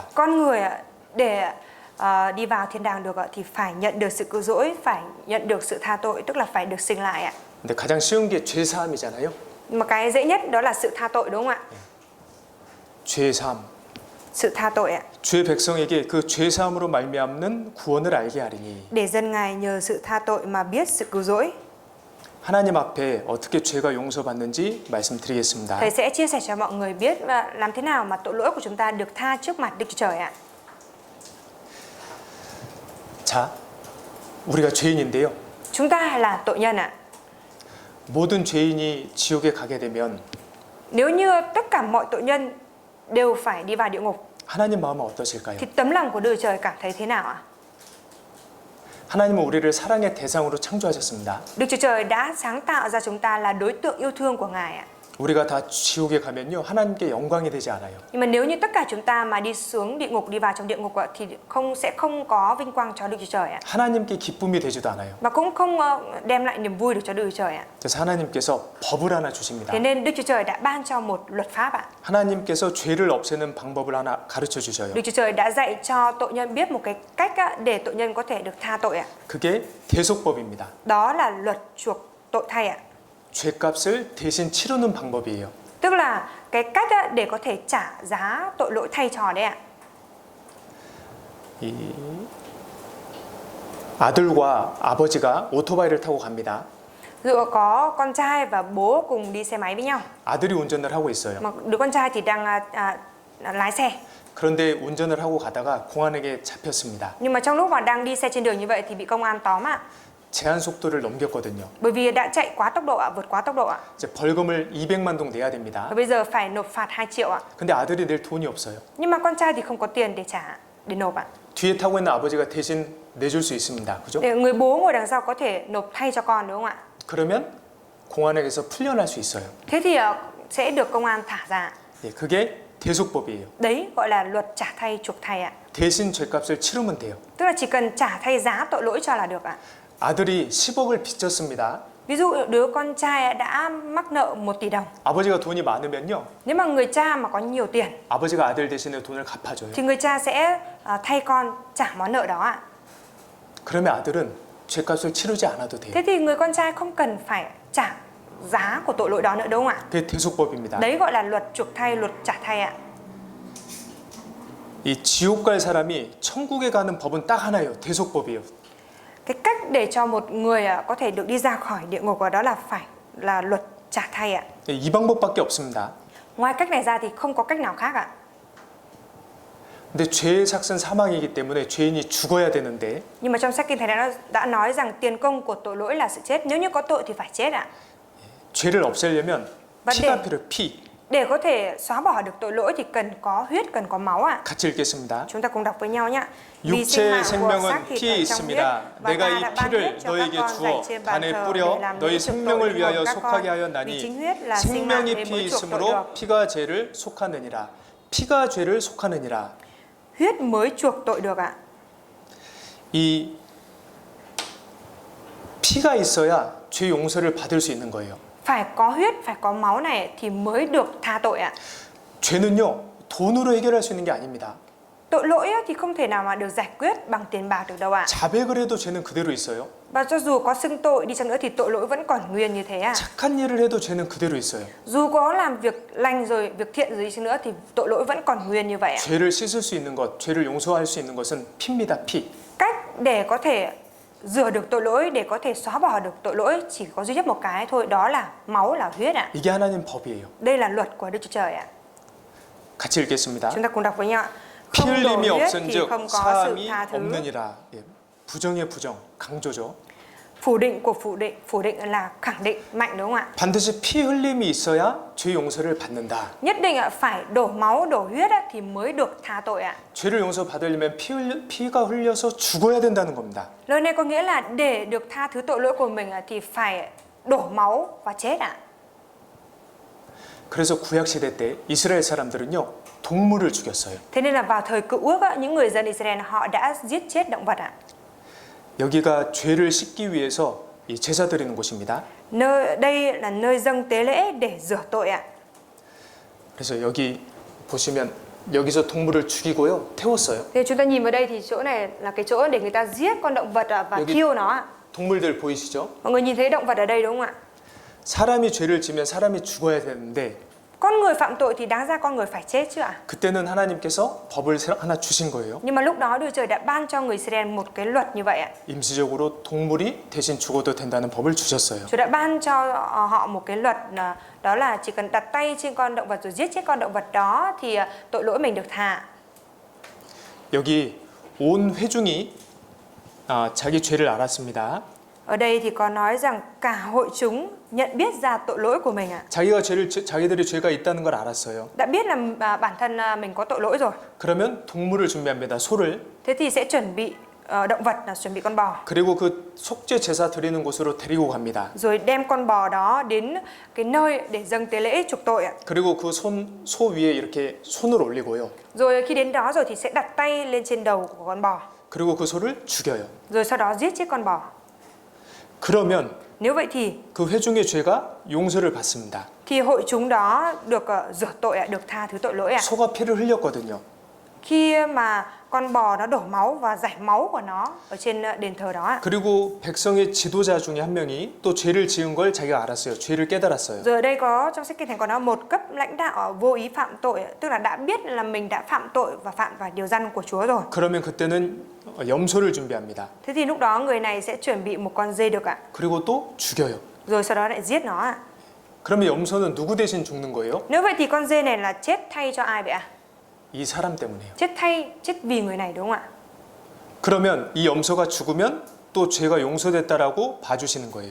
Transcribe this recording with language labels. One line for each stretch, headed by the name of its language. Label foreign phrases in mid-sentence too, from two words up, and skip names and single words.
Vietnamese: Con người để đi vào thiên đàng được thì phải nhận được sự cứu rỗi, phải nhận được sự tha tội, tức là phải được sinh lại ạ.
Korean: 근데 가장 쉬운 게 죄 사함이잖아요.
Vietnamese: Mà cái dễ nhất đó là sự tha tội, đúng không ạ?
Korean: 죄 사함.
Vietnamese: Sự tha tội ạ.
Korean: 주의 백성에게 그 죄 사함으로 말미암는 구원을 알게 하리니.
Vietnamese: Để dân Ngài nhờ sự tha tội mà biết sự cứu rỗi.
Korean: 하나님 앞에 어떻게 죄가 용서받는지 말씀드리겠습니다.
Vietnamese: Thầy sẽ chia sẻ cho mọi người biết làm thế nào mà tội lỗi của chúng ta được tha trước mặt Đức Chúa Trời ạ.
Korean: 자, 우리가 죄인인데요.
Vietnamese: Chúng ta là tội nhân ạ.
Korean: 모든 죄인이 지옥에 가게 되면
Vietnamese: Nếu như tất cả mọi tội nhân đều phải đi vào địa ngục
Korean: 하나님 마음은 어떠실까요?
Vietnamese: thì tấm lòng của Đức Chúa Trời cảm thấy thế nào ạ?
Korean: 하나님은 우리를 사랑의 대상으로 창조하셨습니다.
Vietnamese: Đức Chúa Trời đã sáng tạo ra chúng ta là đối tượng yêu thương của Ngài ạ.
Korean: 우리가 다 지옥에 가면요 하나님께 영광이 되지 않아요.
Vietnamese: Nhưng mà nếu như tất cả chúng ta mà đi xuống địa ngục, đi vào trong địa ngục ạ, thì sẽ không có vinh quang cho Đức Chúa Trời ạ.
Korean: 하나님께 기쁨이 되지도 않아요.
Vietnamese: Và cũng không đem lại niềm vui được cho Đức Chúa Trời ạ.
Korean: 그래서 하나님께서 법을 하나 주십니다.
Vietnamese: Thế nên Đức Chúa Trời đã ban cho một luật pháp ạ.
Korean: 하나님께서 죄를 없애는 방법을 하나 가르쳐 주셔요.
Vietnamese: Đức Chúa Trời đã dạy cho tội nhân biết một cái cách để tội nhân có thể được tha tội ạ.
Korean: 그게 대속법입니다.
Vietnamese: Đó là luật chuộc tội thay ạ.
Korean: 죄값을 대신 치르는 방법이에요.
Vietnamese: Tức là cái cách để có thể trả giá tội lỗi thay cho đấy ạ.
Korean: 이 아들과 아버지가 오토바이를 타고 갑니다.
Vietnamese: Dựa có con trai và bố cùng đi xe máy với nhau.
Korean: 아들이 운전을 하고 있어요.
Vietnamese: Mà đứa con trai thì đang lái xe.
Korean: 그런데 운전을 하고 가다가 공안에게 잡혔습니다.
Vietnamese: Nhưng mà trong lúc mà đang đi xe trên đường như vậy thì bị công an tóm ạ.
Korean: 제한 속도를 넘겼거든요.
Vietnamese: Bởi vì đã chạy quá tốc độ ạ, vượt quá tốc độ ạ.
Korean: 이제 벌금을 200만 동 내야 됩니다.
Vietnamese: Và bây giờ phải nộp phạt 2 triệu ạ.
Korean: 근데 아들이 낼 돈이 없어요.
Vietnamese: Nhưng mà con trai thì không có tiền để trả, để nộp ạ.
Korean: 뒤에 타고 있는 아버지가 대신 내줄 수 있습니다. 그죠?
Vietnamese: Để người bố ngồi đằng sau có thể nộp thay cho con đúng không ạ?
Korean: 그러면 공안에게서 풀려날 수 있어요.
Vietnamese: Thế thì sẽ được công an thả ra.
Korean: 예, 그게 대속법이에요.
Vietnamese: Đấy gọi là luật trả thay chuộc thay ạ.
Korean: 대신 죄값을 치르면 돼요.
Vietnamese: Tức là chỉ cần trả thay giá tội lỗi cho là được ạ.
Korean: 아들이 10억을 빚졌습니다.
Vietnamese: Ví dụ đứa con trai đã mắc nợ 1 tỷ đồng.
Korean: 아버지가 돈이 많으면요.
Vietnamese: Nếu mà người cha mà có nhiều tiền
Korean: 아버지가 아들 대신에 돈을 갚아줘요.
Vietnamese: thì người cha sẽ thay con trả món nợ đó ạ.
Korean: 그러면 아들은 죄값을 치르지 않아도 돼요.
Vietnamese: Thế thì người con trai không cần phải trả giá của tội lỗi đó nữa đúng không ạ?
Korean: 그게 대속법입니다.
Vietnamese: Đấy gọi là luật chuộc thay, luật trả thay ạ.
Korean: 이 지옥 갈 사람이 천국에 가는 법은 딱 하나예요. 대속법이에요.
Vietnamese: Cái cách để cho một người có thể được đi ra khỏi địa ngục đó là phải là luật trả thay ạ.
Korean: 이 방법밖에 없습니다.
Vietnamese: Ngoài cách này ra thì không có cách nào khác ạ.
Korean: 근데 죄의 삭은 사망이기 때문에 죄인이 죽어야 되는데
Vietnamese: Nhưng mà trong sách Kinh Thánh đã nói rằng tiền công của tội lỗi là sự chết. Nếu như có tội thì phải chết ạ.
Korean: 죄를 없애려면 피가 필요해요. 피.
Vietnamese: Để có thể xóa bỏ được tội lỗi thì cần có huyết, cần có máu ạ.
Korean: 같이 읽겠습니다.
Vietnamese: Chúng ta cùng đọc với nhau nhé.
Korean: 육체의 생명은 피에 있습니다. 내가 이 피를 너에게 주어 단에 뿌려 너희 생명을 위하여 속하게 하였나니 생명이 피에 있으므로 피가 죄를 속하느니라. 피가 죄를 속하느니라.
Vietnamese: Huyết mới chuộc tội được ạ.
Korean: 이 피가 있어야 죄 용서를 받을 수 있는 거예요.
Vietnamese: Phải có huyết, phải có máu này thì mới được tha tội ạ.
Korean: 죄는요 돈으로 해결할 수 있는 게 아닙니다.
Vietnamese: Tội lỗi thì không thể nào mà được giải quyết bằng tiền bạc được đâu ạ.
Korean: 자백을 해도 죄는 그대로 있어요.
Vietnamese: Và cho dù có xưng tội đi chăng nữa thì tội lỗi vẫn còn nguyên như thế ạ.
Korean: 착한 일을 해도 죄는 그대로 있어요.
Vietnamese: Dù có làm việc lành rồi, việc thiện rồi đi chăng nữa thì tội lỗi vẫn còn nguyên như vậy ạ.
Korean: 죄를 씻을 수 있는 것, 죄를 용서할 수 있는 것은 피입니다. 피.
Vietnamese: Cách để có thể rửa được tội lỗi, để có thể xóa bỏ được tội lỗi chỉ có duy nhất một cái thôi, đó là máu, là huyết ạ.
Korean: 이게 하나님 법이에요.
Vietnamese: Đây là luật của Đức Chúa Trời ạ.
Korean: 같이 읽겠습니다.
Vietnamese: Chúng ta cùng đọc với nhau.
Korean: 피
Vietnamese: Không đổ
Korean: 흘림이
Vietnamese: huyết thì
Korean: 없은즉
Vietnamese: không có sự
Korean: 사함이
Vietnamese: tha thứ.
Korean: 없느니라. 예, 부정의 부정, 강조죠.
Vietnamese: Phủ định của phủ định là khẳng định mạnh đúng không ạ?
Korean: 반드시 피 흘림이 있어야 죄 용서를 받는다.
Vietnamese: Nhất định phải đổ máu, đổ huyết thì mới được tha tội ạ.
Korean: 죄를 용서받으려면 피가 흘려서 죽어야 된다는 겁니다.
Vietnamese: Lời này có nghĩa là để được tha thứ tội lỗi của mình thì phải đổ máu và chết ạ.
Korean: 그래서 구약 시대 때 이스라엘 사람들은요 동물을 죽였어요.
Vietnamese: Thế nên là vào thời Cựu Ước những người dân Israel họ đã giết chết động vật ạ.
Korean: 여기가 죄를 씻기 위해서 이 제사 드리는 곳입니다.
Vietnamese: Đây là nơi dâng tế lễ để rửa tội ạ.
Korean: 그래서 여기 보시면 여기서 동물을 죽이고요 태웠어요.
Vietnamese: Thì chúng ta nhìn vào đây thì chỗ này là cái chỗ để người ta giết con động vật và thiêu nó ạ.
Korean: 동물들 보이시죠?
Vietnamese: Mọi người nhìn thấy động vật ở đây đúng không ạ?
Korean: 사람이 죄를 지면 사람이 죽어야 되는데
Vietnamese: Con người phạm tội thì đáng ra con người phải chết chứ ạ.
Korean: 그때는 하나님께서 법을 하나 주신 거예요.
Vietnamese: Nhưng mà lúc đó Đức Trời đã ban cho người Israel một cái luật như vậy ạ.
Korean: 임시적으로 동물이 대신 죽어도 된다는 법을 주셨어요.
Vietnamese: Chúa đã ban cho họ một cái luật đó là chỉ cần đặt tay trên con động vật rồi giết chết con động vật đó thì tội lỗi mình được tha.
Korean: 여기 온 회중이 자기 죄를 알았습니다.
Vietnamese: Ở đây thì có nói rằng cả hội chúng nhận biết ra tội lỗi của mình ạ.
Korean: 자기들의 죄가 있다는 걸 알았어요.
Vietnamese: Đã biết là bản thân mình có tội lỗi rồi.
Korean: 그러면 동물을 준비합니다. 소를.
Vietnamese: Thế thì sẽ chuẩn bị động vật, là chuẩn bị con bò.
Korean: 그리고 그 속죄 제사 드리는 곳으로 데리고 갑니다.
Vietnamese: Rồi đem con bò đó đến cái nơi để dâng tế lễ chuộc tội ạ.
Korean: 그리고 그 소 위에 이렇게 손을 올리고요.
Vietnamese: Rồi khi đến đó rồi thì sẽ đặt tay lên trên đầu của con bò.
Korean: 그리고 그 소를 죽여요.
Vietnamese: Rồi sau đó giết chết con bò.
Korean: 그러면
Vietnamese: Nếu vậy thì
Korean: 그 회중의 죄가 용서를 받습니다.
Vietnamese: hội chúng đó được rửa tội ạ, được tha thứ tội lỗi ạ.
Korean: 소가 피를 흘렸거든요.
Vietnamese: Khi mà con bò nó đổ máu và rải máu của nó ở trên đền thờ đó ạ.
Korean: 그리고 백성의 지도자 중에 한 명이 또 죄를 지은 걸 자기가 알았어요. 죄를 깨달았어요.
Vietnamese: Rồi ở đây có trong sách Kinh Thánh có nói một cấp lãnh đạo vô ý phạm tội, tức là đã biết là mình đã phạm tội và phạm vào điều răn của Chúa rồi.
Korean: 그러면 그때는 염소를 준비합니다.
Vietnamese: Thế thì lúc đó người này sẽ chuẩn bị một con dê đực ạ.
Korean: 그리고 또 죽여요.
Vietnamese: Rồi sau đó lại giết nó ạ.
Korean: 그러면 염소는 누구 대신 죽는 거예요?
Vietnamese: Nếu vậy thì con dê này là chết thay cho ai vậy ạ?
Korean: 이 사람 때문에요.
Vietnamese: Chết vì người này đúng không ạ?
Korean: 그러면 이 염소가 죽으면 또 죄가 용서됐다라고 봐주시는 거예요.